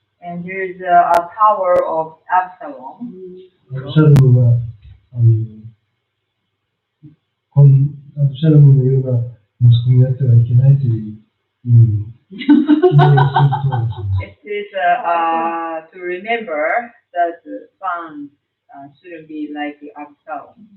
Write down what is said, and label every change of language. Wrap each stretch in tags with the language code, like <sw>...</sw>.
<en>And there's a tower of Absalom.</en> <ja>アブシャロムがアブシャロムのような息子になってはいけないという意味に記念する塔です。</ja> <en>It is to remember that the sons shouldn't be like Absalom.</en>